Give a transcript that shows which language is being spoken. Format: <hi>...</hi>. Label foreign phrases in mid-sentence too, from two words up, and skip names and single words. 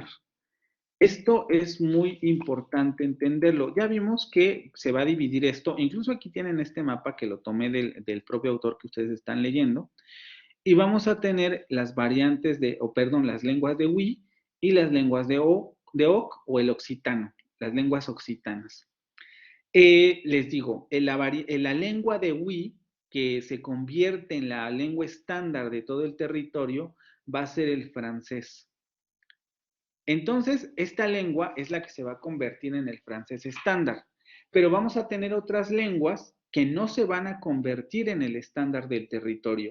<es>Esto es muy importante entenderlo. Ya vimos que se va a dividir esto, incluso aquí tienen este mapa que lo tomé del propio autor que ustedes están leyendo, y vamos a tener las variantes las lenguas de Hui y las lenguas de Oc o el occitano, las lenguas occitanas. Les digo, en la lengua de Hui, que se convierte en la lengua estándar de todo el territorio, va a ser el francés. Entonces, esta lengua es la que se va a convertir en el francés estándar, pero vamos a tener otras lenguas que no se van a convertir en el estándar del territorio.</es>